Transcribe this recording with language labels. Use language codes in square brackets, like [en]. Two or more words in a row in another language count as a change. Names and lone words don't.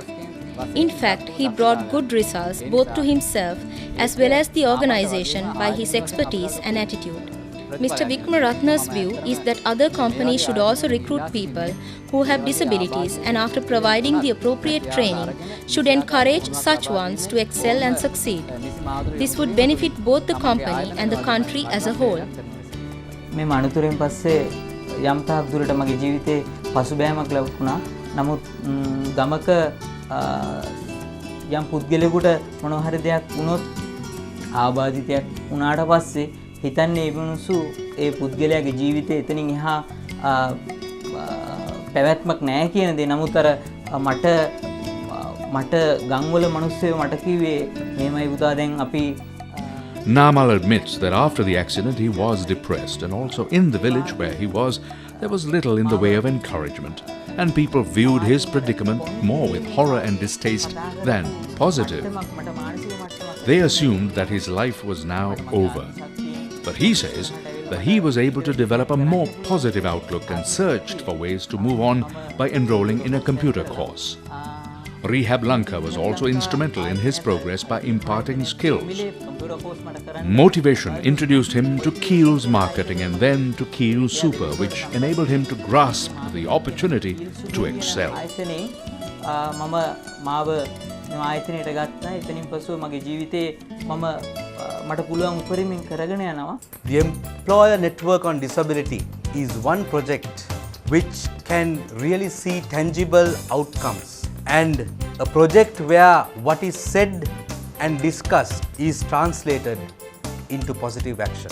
[en] In fact, he brought good results both to himself as well as the organization by his expertise and attitude. Mr. Vikramaratne's view is that other companies should also recruit people who have disabilities and after providing the appropriate training, should encourage such ones to excel and succeed. This would benefit both the company and the country as a whole. [si] මේ මනුතුරෙන් පස්සේ යම් තාක් දුරට මගේ ජීවිතේ පසුබෑමක් ලැබුණා. නමුත් ගමක යම් පුද්ගලයෙකුට මොනවා හරි දෙයක් වුණොත් ආබාධිතයක් වුණාට පස්සේ හිතන්නේ ඒ මිනිස්සු ඒ පුද්ගලයාගේ ජීවිතේ එතනින් එහා පැවැත්මක් නැහැ කියන දේ. නමුත් අර මට ගම්වල මිනිස්සු මට කිව්වේ මේමයි පුතා දැන් අපි [en] Namal admits that after the accident he was depressed, and also in the village where he was, there was little in the way of encouragement, and people viewed his predicament more with horror and distaste than positive. They assumed that his life was now over. But he says that he was able to develop a more positive outlook and searched for ways to move on by enrolling in a computer course. Rehab Lanka was also instrumental in his progress by imparting skills. Motivation introduced him to Keel's Marketing and then to Keel Super, which enabled him to grasp the opportunity to excel. [si] ආයතනයට ගත්තා. එතනින් පසුව මගේ ජීවිතේ මට පුළුවන් උපරිමයෙන් කරගෙන යනවා. [en] The Employer Network on Disability is one project which can really see tangible outcomes, and a project where what is said and discussed is translated into positive action.